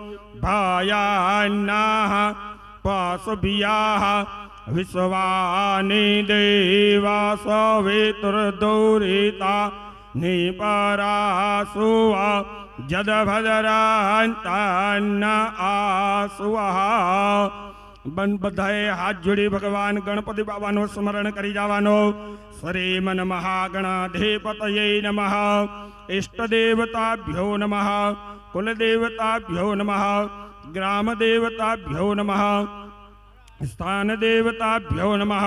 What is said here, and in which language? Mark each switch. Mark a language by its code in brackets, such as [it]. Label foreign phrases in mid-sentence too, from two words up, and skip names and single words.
[sa] भयान्नः पशुभ्यः विश्वानि देवा सवितुर्दुरिता निपरासुवा जदभद्रान्तान्न आसुवः [gu] બધાએ હાથ જોડી ભગવાન ગણપતિ બાબાનું સ્મરણ કરી જવાનો. [sa] श्रीम नमः गणाधिपतये नमः. इष्टदेवताभ्यो नमः. कुलदेवताभ्यो नमः. ग्रामदेवताभ्यो नमः. स्थानदेवताभ्यो नमः.